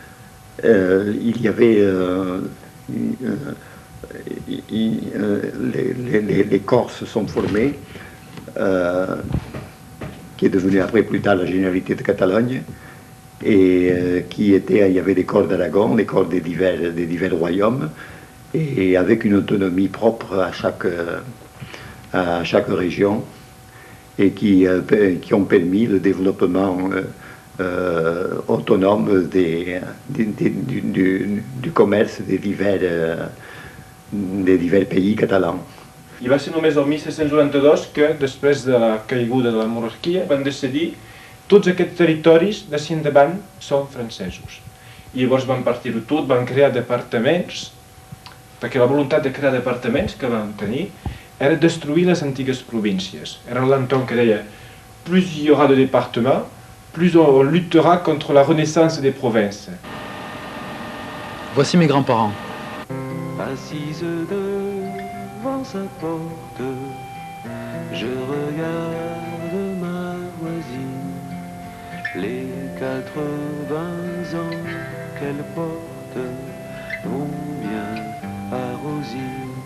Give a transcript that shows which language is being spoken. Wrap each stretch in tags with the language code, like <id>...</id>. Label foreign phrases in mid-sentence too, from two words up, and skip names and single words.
<fr>il y avait les Corses se sont formés, qui est devenue après plus tard la Généralité de Catalogne, et il y avait les corps d'Aragon, les corps des divers royaumes, et avec une autonomie propre à chaque région, et qui ont permis le développement autonome du commerce des divers pays catalans.</fr> <ca>I va ser només el 1792 que, després de la caiguda de la monarquia, van decidir tots aquests territoris d'ací endavant són francesos. I llavors van partir-ho tot, van crear departaments, perquè la voluntat de crear departaments que van tenir era destruir les antigues províncies. Era l'Anton que deia</ca> <fr>plus il y aura de départements, plus on luttera contre la renaissance des provinces. Voici mes grands-parents. Assise devant sa porte, je regarde ma voisine, les 80 ans qu'elle porte vont bien à Rosine.</fr>